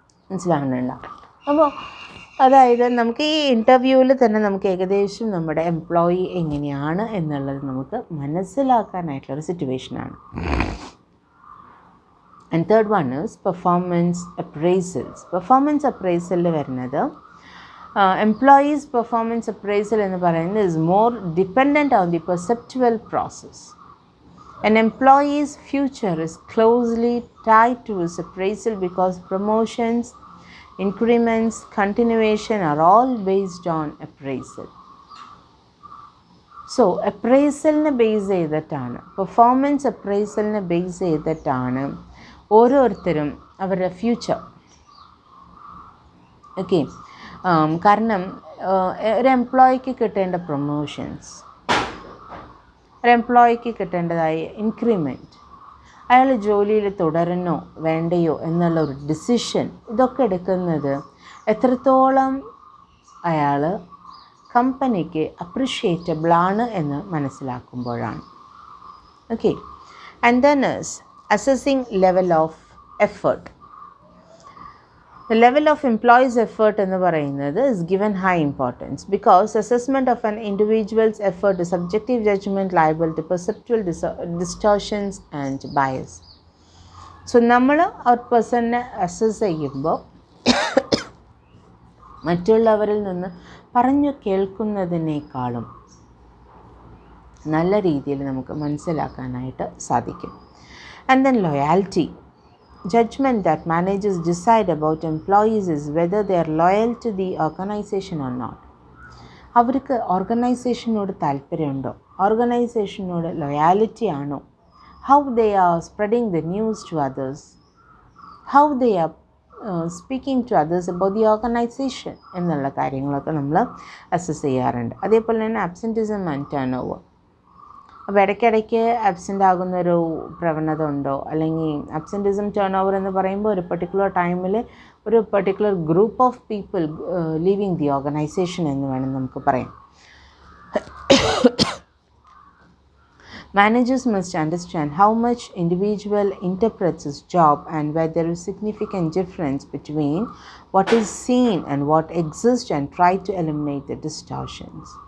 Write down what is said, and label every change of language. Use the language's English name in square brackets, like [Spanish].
[Malayalam] മനസ്സിലാകുന്നുണ്ടോ? അപ്പോൾ അതായത് നമുക്ക് ഈ ഇൻ്റർവ്യൂവിൽ തന്നെ നമുക്ക് ഏകദേശം നമ്മുടെ എംപ്ലോയി എങ്ങനെയാണ് എന്നുള്ളത് നമുക്ക് മനസ്സിലാക്കാനായിട്ടുള്ളൊരു സിറ്റുവേഷനാണ്. [English] And third one is performance appraisals. [Malayalam] Performance അപ്രൈസലിൽ വരുന്നത് [English] employees performance appraisal [Malayalam] എന്ന് പറയുന്നത് [English] is more dependent on the perceptual process. An employee's future is closely tied to his appraisal because promotions, increments, continuation are all based on appraisal. [Malayalam] So appraisalനെ base ചെയ്തിട്ടാണ്, performance അപ്രൈസലിനെ base ചെയ്തിട്ടാണ് ഓരോരുത്തരും അവരുടെ future. Okay, കാരണം ഒരു എംപ്ലോയിക്ക് കിട്ടേണ്ട promotions, ഒരു എംപ്ലോയിക്ക് കിട്ടേണ്ടതായ increment, അയാൾ ജോലിയിൽ തുടരണോ വേണ്ടയോ എന്നുള്ള ഒരു ഡിസിഷൻ, ഇതൊക്കെ എടുക്കുന്നത് എത്രത്തോളം അയാൾ കമ്പനിക്ക് അപ്രിഷ്യേറ്റബിളാണ് എന്ന് മനസ്സിലാക്കുമ്പോഴാണ്. [English] Okay, and then is assessing level of effort. The level of employees' effort [Malayalam] എന്ന് പറയുന്നത് [English] is given high importance because assessment of an individual's effort is subjective judgment liable to perceptual distortions and bias. [Malayalam] So നമ്മൾ ആ പേഴ്സണിനെ assess ചെയ്യുമ്പോൾ മറ്റുള്ളവരിൽ നിന്ന് പറഞ്ഞു കേൾക്കുന്നതിനേക്കാളും നല്ല രീതിയിൽ നമുക്ക് മനസ്സിലാക്കാനായിട്ട് സാധിക്കും. [English] And then loyalty. judgment that managers decide about employees is whether they are loyal to the organization or not. [Malayalam] അവർക്ക് ഓർഗനൈസേഷനോട് താല്പര്യമുണ്ടോ, ഓർഗനൈസേഷനോട് ലോയാലിറ്റി ആണോ, [English] how they are spreading the news to others, how they are speaking to others about the organization [Malayalam] എന്നുള്ള കാര്യങ്ങളൊക്കെ നമ്മൾ assess ചെയ്യാറുണ്ട്. അതേപോലെ തന്നെ absenteeism and turn over. അപ്പോൾ ഇടയ്ക്കിടയ്ക്ക് ആബ്സെൻ്റ് ആകുന്നൊരു പ്രവണത ഉണ്ടോ, അല്ലെങ്കിൽ ആബ്സെൻറ്റിസം ടേൺ ഓവർ എന്ന് പറയുമ്പോൾ ഒരു പെർട്ടിക്കുലർ ടൈമിൽ ഒരു [English] particular group of people leaving the organization [Malayalam] എന്ന് വേണം നമുക്ക് പറയാം. [English] Managers must understand how much individual interprets his job and where there is significant difference between what is seen and what exists and try to eliminate the distortions.